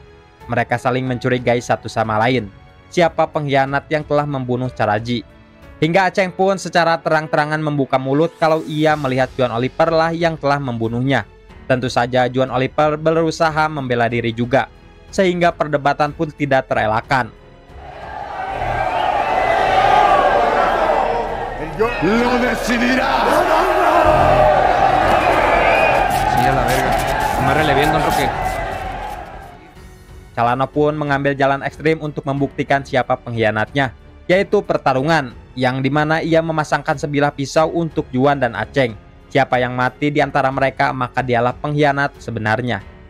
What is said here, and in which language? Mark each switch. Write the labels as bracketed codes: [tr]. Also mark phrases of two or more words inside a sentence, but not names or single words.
[id] Mereka saling mencurigai satu sama lain siapa pengkhianat yang telah membunuh Caraji. Hingga Aceng pun secara terang-terangan membuka mulut kalau ia melihat Juan Oliver lah yang telah membunuhnya. Tentu saja Juan Oliver berusaha membela diri juga, sehingga perdebatan pun tidak terelakkan. [es] Lo decidirá. A la verga. Amárrele bien, don Roque. [id] Calano pun mengambil jalan ekstrim untuk membuktikan siapa pengkhianatnya, yaitu pertarungan, yang dimana ia memasangkan sebilah pisau untuk Juan dan Aceng. Siapa yang mati di antara mereka, maka dialah pengkhianat sebenarnya.